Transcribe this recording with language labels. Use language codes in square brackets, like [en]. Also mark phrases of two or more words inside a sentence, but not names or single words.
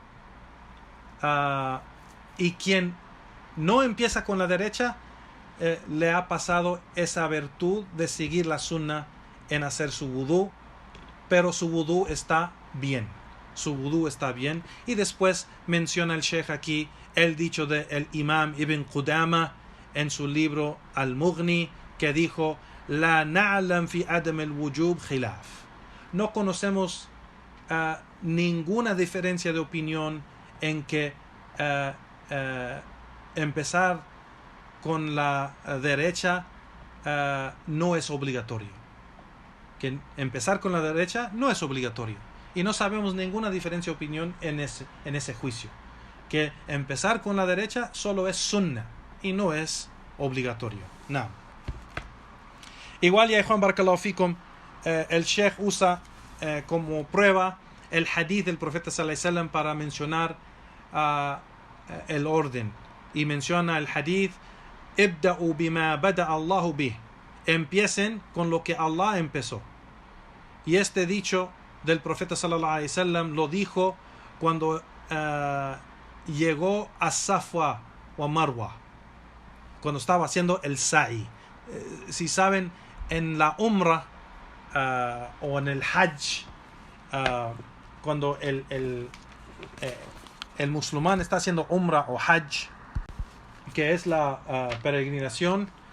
[es] Y quien no empieza con la derecha le ha pasado esa virtud de seguir la sunna en hacer su wudú, pero su wudú está bien. Su wudú está bien. Y después menciona el Sheikh aquí el dicho del Imam Ibn Qudama en su libro Al-Mughni, que dijo: [ar] لا نعلم في عدم الوجوب خلاف. [es] No conocemos ninguna diferencia de opinión en que empezar con la derecha no es obligatorio. Que empezar con la derecha no es obligatorio. Y no sabemos ninguna diferencia de opinión en ese juicio. Que empezar con la derecha solo es sunna y no es obligatorio. No. Igual, ya Juan [ar] بارك الله فيكم, [es] el Sheikh usa como prueba el hadith del profeta [ar] صلى الله عليه وسلم [es] para mencionar el orden. Y menciona el hadith: [ar] ابدءوا بما بدأ الله به. [es] Empiecen con lo que Allah empezó. Y este dicho del profeta [ar] صلى الله عليه وسلم [es] lo dijo cuando llegó a Safwa o Marwa, cuando estaba haciendo el sa'i. Si saben, en la umrah o en el hajj, cuando el musulmán está haciendo umrah o hajj, que es la peregrinación,